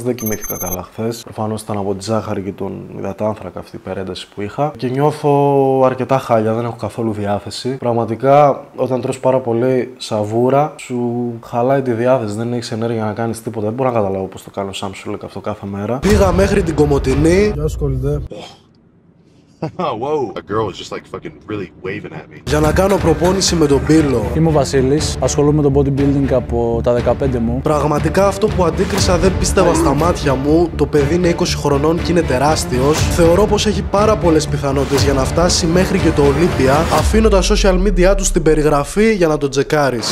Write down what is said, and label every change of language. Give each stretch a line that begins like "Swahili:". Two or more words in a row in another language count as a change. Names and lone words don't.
Greek: Δεν κοιμήθηκα καλά χθες. Προφανώς ήταν από τη ζάχαρη και τον υδατάνθρακα αυτή η υπερένταση που είχα. Και νιώθω αρκετά χάλια, δεν έχω καθόλου διάθεση. Πραγματικά, όταν τρως πάρα πολύ σαβούρα, σου χαλάει τη διάθεση, δεν έχεις ενέργεια να κάνεις τίποτα. Δεν μπορώ να καταλάβω πώς το κάνω Sam Sulek αυτό κάθε μέρα. Πήγα μέχρι την Κομοτηνή. Γεια σου, κολλητέ.
English: Whoa, a girl was just like fucking really waving at me.
Greek: Για να κάνω προπόνηση με τον Πύλο. Είμαι ο Βασίλης, ασχολούμαι με το bodybuilding από τα 15 μου. Πραγματικά αυτό που αντίκρισα δεν πίστευα στα μάτια μου. Το παιδί είναι 20 χρονών και είναι τεράστιος. Θεωρώ πως έχει πάρα πολλές πιθανότητες για να φτάσει μέχρι και το Ολύμπια. Αφήνω τα
English: social media
Greek: του στην περιγραφή για να το τσεκάρεις.